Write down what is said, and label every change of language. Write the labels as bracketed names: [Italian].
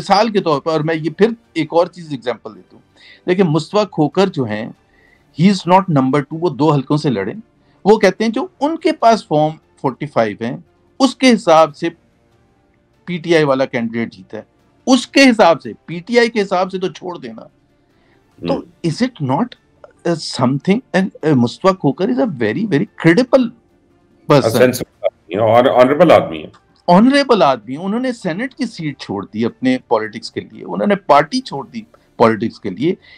[Urdu] مثال کے طور پر, اور میں یہ پھر ایک اور چیز ایگزامپل دیتا ہوں, دیکھیں مصطفیٰ کھوکر جو ہیں, ہی از ناٹ نمبر 2, وہ 2 حلقوں سے لڑے. وہ کہتے ہیں جو ان کے پاس فارم 45 ہیں اس کے حساب سے پی ٹی آئی والا کینڈیڈیٹ جیتا ہے, اس کے حساب سے, پی ٹی آئی کے حساب سے تو چھوڑ دینا. [English] تو is it not something, Mustafa Khokhar is a very very credible person, [Urdu] honourable آدمی ہے, آنریبل آدمی. انہوں نے سینٹ کی سیٹ چھوڑ دی اپنے پالیٹکس کے لیے, انہوں نے پارٹی چھوڑ دی پالیٹکس کے لیے.